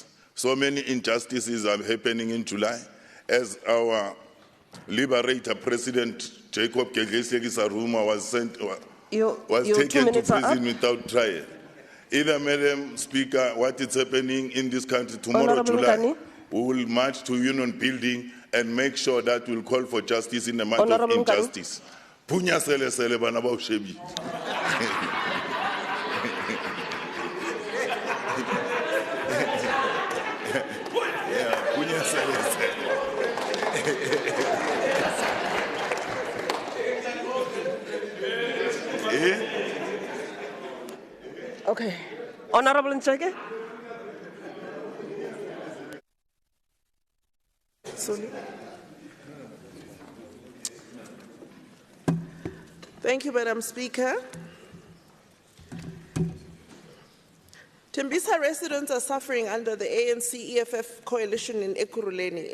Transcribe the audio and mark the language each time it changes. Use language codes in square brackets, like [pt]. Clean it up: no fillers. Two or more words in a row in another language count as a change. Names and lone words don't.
[en] So many injustices are happening in July. As our liberator, President Jacob Kegesi-Saruma was taken to prison without trial. Either, Madam Speaker, what is happening in this country tomorrow, July, we will march to Union Building and make sure that we'll call for justice in the month of injustice. Punya sele sele bana ba ushebi. Punya sele sele. Okay. Honorable Ncheke. Thank you, Madam Speaker. Tembisa residents are suffering under the ANC-EFF coalition in Ekurhuleni.